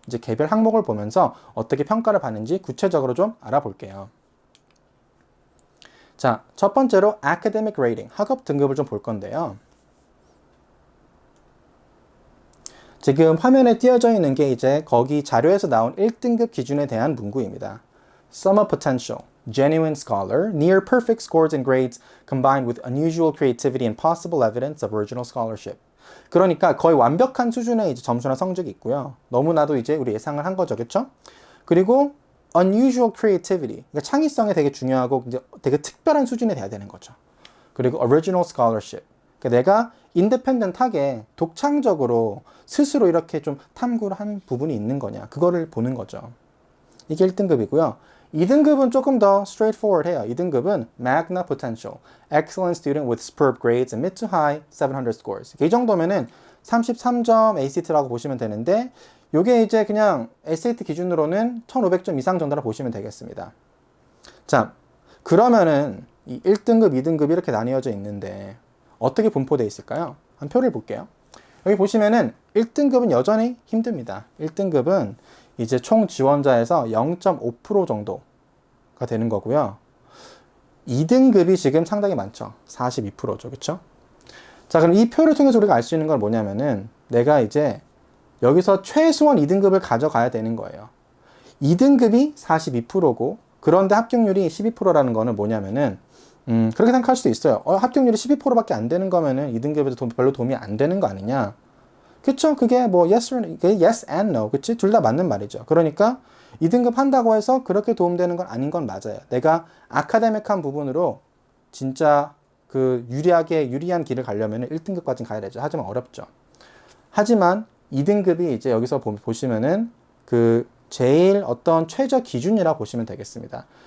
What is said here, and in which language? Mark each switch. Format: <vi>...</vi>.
<ko>이제 개별 항목을 보면서 어떻게 평가를 받는지 구체적으로 좀 알아볼게요. 자, 첫 번째로 academic rating, 학업 등급을 좀 볼 건데요. 지금 화면에 띄어져 있는 게 이제 거기 자료에서 나온 1등급 기준에 대한 문구입니다.</ko> <en>Summer potential, genuine scholar, near perfect scores and grades combined with unusual creativity and possible evidence of original scholarship.</en> <ko>그러니까 거의 완벽한 수준의 이제 점수나 성적이 있고요. 너무나도 이제 우리 예상을 한 거죠. 그쵸? 그리고 unusual creativity, 그러니까 창의성이 되게 중요하고 이제 되게 특별한 수준이 돼야 되는 거죠. 그리고 original scholarship, 그러니까 내가 인디펜던트하게 독창적으로 스스로 이렇게 좀 탐구를 한 부분이 있는 거냐, 그거를 보는 거죠. 이게 1등급이고요. 2등급은 조금 더 straightforward해요.</ko> <en>2등급은 Magna Potential, Excellent Student with Superb Grades and Mid to High 700 Scores.</en> <ko>이 정도면은 33점 ACT라고 보시면 되는데, 요게 이제 그냥 SAT 기준으로는 1500점 이상 정도라 보시면 되겠습니다. 자, 그러면은 이 1등급, 2등급 이렇게 나뉘어져 있는데 어떻게 분포되어 있을까요? 한 표를 볼게요. 여기 보시면은 1등급은 여전히 힘듭니다. 1등급은 이제 총 지원자에서 0.5% 정도가 되는 거고요. 2등급이 지금 상당히 많죠. 42%죠. 그쵸? 자, 그럼 이 표를 통해서 우리가 알 수 있는 건 뭐냐면은 내가 이제 여기서 최소한 2등급을 가져가야 되는 거예요. 2등급이 42%고 그런데 합격률이 12%라는 거는 뭐냐면은 그렇게 생각할 수도 있어요. 합격률이 12%밖에 안 되는 거면은 2등급에도 별로 도움이 안 되는 거 아니냐? 그쵸? 그게 뭐</ko> <en>yes and no.</en> <ko>그치? 둘 다 맞는 말이죠. 그러니까 2등급 한다고 해서 그렇게 도움되는 건 아닌 건 맞아요. 내가 아카데믹한 부분으로 진짜 그 유리한 길을 가려면 1등급까지 가야 되죠. 하지만 어렵죠. 하지만 2등급이 이제 여기서 보시면은 그 제일 어떤 최저 기준이라고 보시면 되겠습니다.</ko>